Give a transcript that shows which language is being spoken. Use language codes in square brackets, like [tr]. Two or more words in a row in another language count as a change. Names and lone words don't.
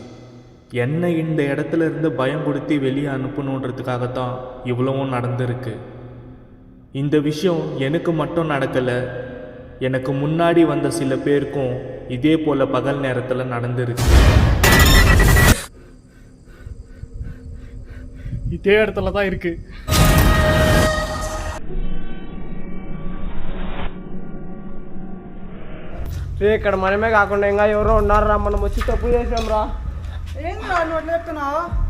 [ta] என்னை இந்த இடத்துல இருந்து பயம் கொடுத்து வெளியே அனுப்பணுன்றதுக்காகத்தான் இவ்வளவும் நடந்திருக்கு. இந்த விஷயம் எனக்கு மட்டும் நடக்கலை, எனக்கு முன்னாடி வந்த சில பேருக்கும் இதே போல் பகல் நேரத்தில் நடந்திருக்கு. இதே இடத்துல தான் இருக்கு. [te] ఇక్కడ మనమే కాకుండా ఇంకా ఎవరో ఉన్నారా, మనం వచ్చి తప్పు చేసాం రా. ఏం రా నువ్వు అట్లా చెప్తున్నావు?